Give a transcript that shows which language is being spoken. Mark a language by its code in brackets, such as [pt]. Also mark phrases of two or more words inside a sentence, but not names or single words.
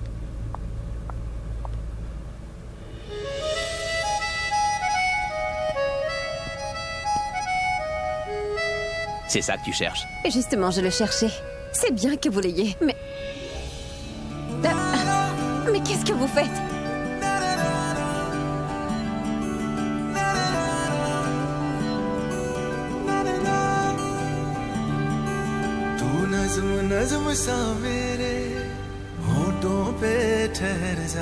[fr] C'est ça que tu cherches. Et justement, je le cherchais. C'est bien que vous l'ayez, mais... Mais qu'est-ce que vous faites? [hi] तू नज़्म नज़्म सा मेरे होठों पे ठहर जा